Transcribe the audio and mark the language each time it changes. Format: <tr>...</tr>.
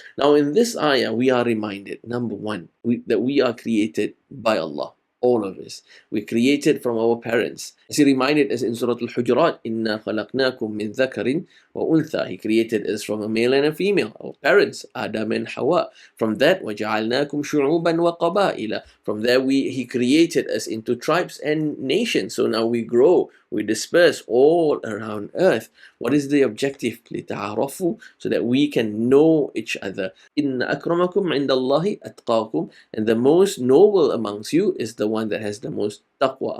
<en>Now in this ayah, we are reminded, number one, that we are created by Allah. All of us. We created from our parents. As he reminded us in Surah Al-Hujurat,</en> <ar>إِنَّا خَلَقْنَاكُم مِّن ذَكَرٍ وَأُنثَى.</ar> <en>He created us from a male and a female, our parents, Adam and Hawa. From that,</en> <ar>وَجَعَلْنَاكُمْ شُعُوبًا وَقَبَائِلًا.</ar> <en>From there, he created us into tribes and nations. So now we grow, we disperse all around earth. What is the objective? لِتَعَارَفُوا, so that we can know each other.</en> <ar>إِنَّ أَكْرَمَكُمْ عِنْدَ اللَّهِ أَتْقَاكُمْ.</ar> <en>And the most noble amongst you is the one that has the most taqwa.</en>